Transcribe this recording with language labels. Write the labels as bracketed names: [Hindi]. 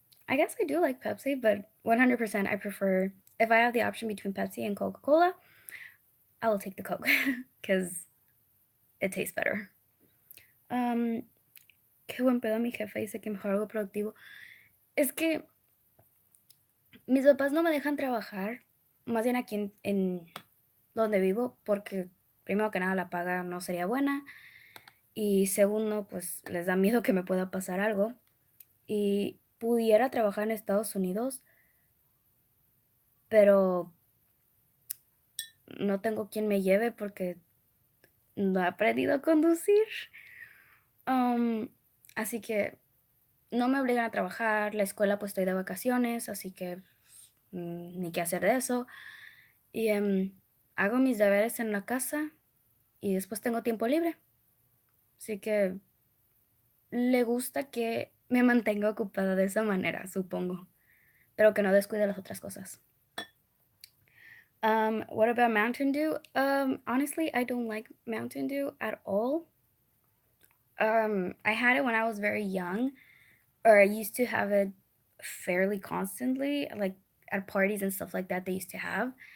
[English] I guess I do like Pepsi, but 100% I prefer, if I have the option between Pepsi and Coca-Cola, I will take the Coke because it tastes better. [Spanish] Um, qué buen pedo mi jefe dice que mejor algo productivo. Es que mis papás no me dejan trabajar, más bien aquí en donde vivo, porque primero que nada la paga no sería buena y segundo, pues les da miedo que me pueda pasar algo. Y pudiera trabajar en Estados Unidos, pero no tengo quien me lleve porque no he aprendido a conducir. Um, Así que no me obligan a trabajar, la escuela pues estoy de vacaciones, así que ni qué hacer de eso. Y hago mis deberes en la casa y después tengo tiempo libre. Así que le gusta que me mantenga ocupada de esa manera, supongo, pero que no descuide las otras cosas. [English] What about Mountain Dew? Honestly, I don't like Mountain Dew at all. I had it when I was very young, or I used to have it fairly constantly, like at parties and stuff like that they used to have.